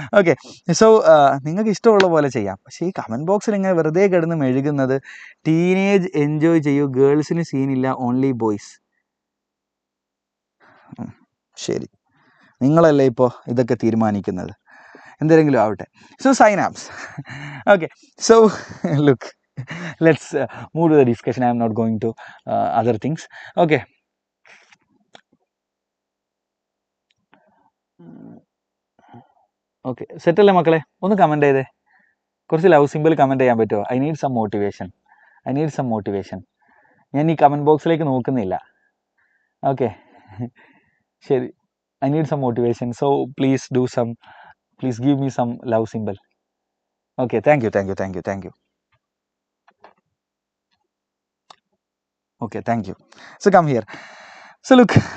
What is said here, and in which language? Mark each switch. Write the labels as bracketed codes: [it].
[ml] Okay, so നിങ്ങൾക്ക് ഇഷ്ടമുള്ള പോലെ ചെയ്യാം. പക്ഷേ ഈ കമൻറ്റ് ബോക്സിൽ ഇങ്ങനെ വെറുതെ കിടന്ന് മെഴുകുന്നത്, ടീനേജ് എൻജോയ് ചെയ്യൂ, ഗേൾസിന് സീനില്ല, ഓൺലി ബോയ്സ്. ശരി, നിങ്ങളല്ലേ ഇപ്പോൾ ഇതൊക്കെ തീരുമാനിക്കുന്നത്, എന്തെങ്കിലും ആവട്ടെ. [en] So synapse. Okay, so look, let's move to the discussion. I am not going to other things. [ml] Okay, okay, സെറ്റല്ലേ മക്കളെ? ഒന്ന് കമൻറ്റ് ചെയ്തേ, കുറച്ച് ലവ് സിമ്പിൾ കമൻറ്റ് ചെയ്യാൻ പറ്റുമോ? [en] I need some motivation. [ml] ഞാൻ ഈ കമൻറ്റ് ബോക്സിലേക്ക് നോക്കുന്നില്ല. [en] Okay, ശരി, I need some motivation. So please give me some love symbol. Okay, thank you. Okay, thank you. So come here. So look,